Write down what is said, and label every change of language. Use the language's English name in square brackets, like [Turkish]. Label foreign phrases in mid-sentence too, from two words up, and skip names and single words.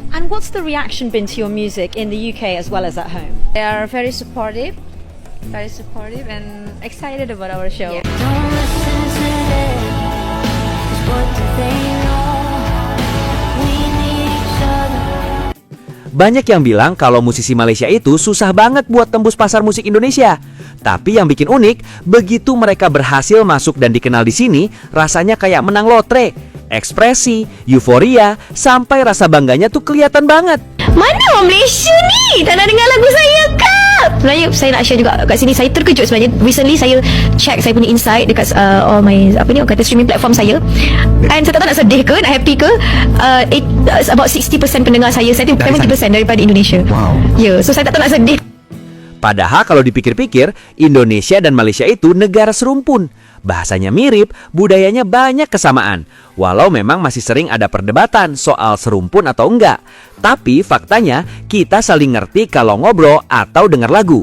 [English] And what's the reaction been to your music in the UK as well as at home? They are very supportive and excited about our show. Yeah. Don't listen to them, 'cause what do they know? We need each other. [Indonesian] Banyak yang bilang kalau musisi Malaysia itu susah banget buat tembus pasar musik Indonesia. Tapi yang bikin unik, begitu mereka berhasil masuk dan dikenal di sini, rasanya kayak menang lotre. Ekspresi, euforia, sampai rasa bangganya tuh kelihatan banget. [Malay] Mana orang Malaysia ni tak nak dengar lagu saya, Kak? Sebenarnya saya nak share juga kat sini. Saya terkejut sebenarnya. Recently saya check saya punya insight dekat [English] all my streaming platform [Malay] saya. And saya tak tahu nak sedih ke, nak happy ke. About 60% pendengar saya think 70% daripada Indonesia. Wow. Ya, so saya tak tahu nak sedih. [Indonesian] Padahal kalau dipikir-pikir, Indonesia dan Malaysia itu negara serumpun. Bahasanya mirip, budayanya banyak kesamaan. Walau memang masih sering ada perdebatan soal serumpun atau enggak. Tapi faktanya, kita saling ngerti kalau ngobrol atau dengar lagu.